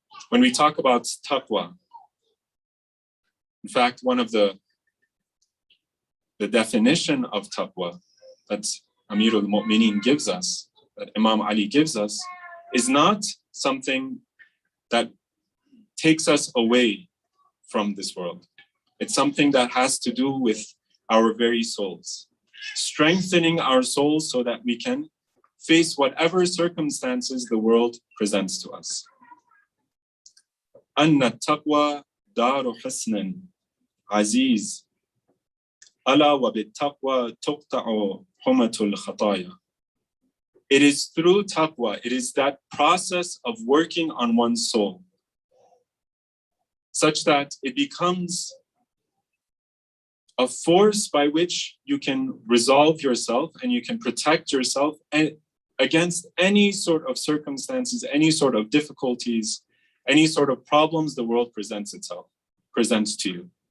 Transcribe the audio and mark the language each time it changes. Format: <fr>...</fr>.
<en>When we talk about taqwa, in fact, one of the definition of taqwa that Amir al-Mu'mineen gives us, that Imam Ali gives us, is not something that takes us away from this world. It's something that has to do with our very souls, strengthening our souls so that we can face whatever circumstances the world presents to us.</en> <ar>أن التقوى دار حسن عزيز ألا وبالتقوى تقطع حمة الخطايا.</ar> <en>It is through taqwa, it is that process of working on one's soul, such that it becomes a force by which you can resolve yourself and you can protect yourself against any sort of circumstances, any sort of difficulties, any sort of problems the world presents to you.</en>